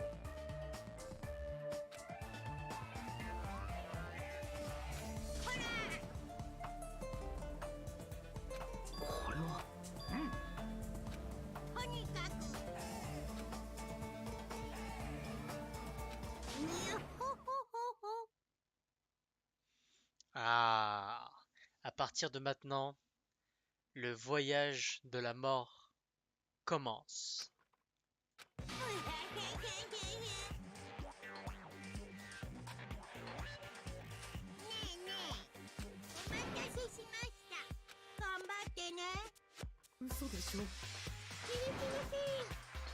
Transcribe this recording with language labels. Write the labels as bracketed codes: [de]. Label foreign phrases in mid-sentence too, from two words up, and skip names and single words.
[ja] これは。とにかく。にほほほほ。 [fr] Ah, à partir de maintenant, le voyage de la mort commence. [ja] ねえねえ、お待たせしました。頑張ってね。嘘でしょ。気にしません。